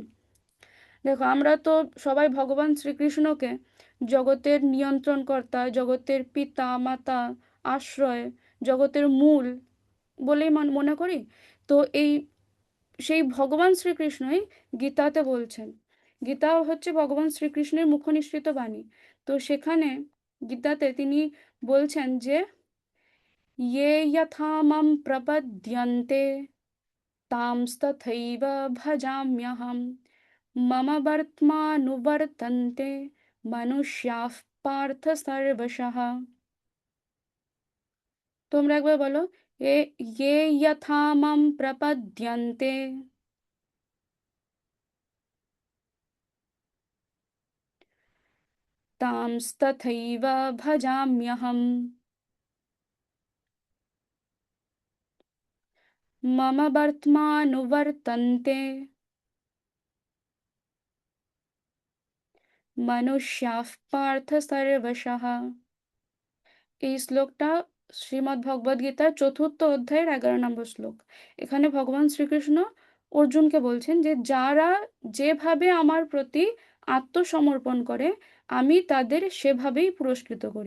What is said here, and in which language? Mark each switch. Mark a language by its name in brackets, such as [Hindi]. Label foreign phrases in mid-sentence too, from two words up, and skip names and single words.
[Bangla] দেখো আমরা তো সবাই ভগবান শ্রীকৃষ্ণকে জগতের নিয়ন্ত্রণকর্তা, জগতের পিতা মাতা, আশ্রয়, জগতের মূল বলেই মনে করি। তো সেই ভগবান শ্রীকৃষ্ণই গীতাতে বলছেন। গীতা হচ্ছে ভগবান শ্রীকৃষ্ণের মুখনিসৃত বাণী। তো সেখানে গীতাতে তিনি বলছেন যে [Sanskrit] ये यथा मां प्रपद्यन्ते तांस्तथैव भजाम्यहम् मम वर्त्मानुवर्तन्ते मनुष्याः पार्थ सर्वशः। [Bangla] তোমরা একবার বলো, এ [Sanskrit] ये यथा मां प्रपद्यन्ते, तांस्तथैव भजाम्यहम् मम वर्त्मानुवर्तन्ते मनुष्याः पार्थ सर्वशः। [Bangla] এই শ্লোকটা শ্রীমদ্ ভগবদ গীতার 4th অধ্যায়ের 11 নম্বর শ্লোক। এখানে ভগবান শ্রীকৃষ্ণ অর্জুনকে বলছেন যে যারা যেভাবে আমার প্রতি আত্মসমর্পণ করে, আমি তাদের সেভাবেই পুরস্কৃত করি।